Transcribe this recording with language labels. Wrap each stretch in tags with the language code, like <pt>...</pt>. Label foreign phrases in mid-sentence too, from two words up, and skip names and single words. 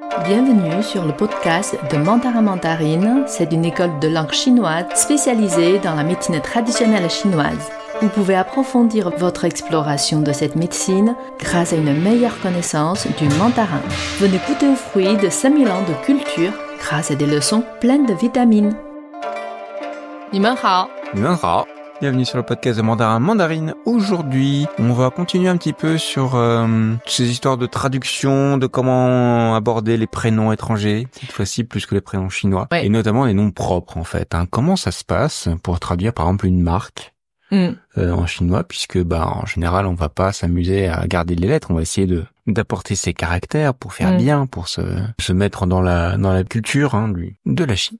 <fr>Bienvenue sur le podcast de Mandarin Mandarine. C'est une école de langue chinoise spécialisée dans la médecine traditionnelle chinoise. Vous pouvez approfondir votre exploration de cette médecine grâce à une meilleure connaissance du mandarin. Venez goûter aux fruits de 5000 ans de culture grâce à des leçons pleines de vitamines.</fr> <zh>你们好. 你们好.</zh> <fr>Bienvenue sur le podcast de Mandarin Mandarine. Aujourd'hui, on va continuer un petit peu sur ces histoires de traduction, de comment aborder les prénoms étrangers, cette fois-ci plus que les prénoms chinois, et notamment les noms propres en fait. Comment ça se passe pour traduire par exemple une marque en chinois, puisque en général on va pas s'amuser à garder les lettres, on va essayer d'apporter ces caractères pour faire bien, pour se mettre dans la culture de la Chine.</fr>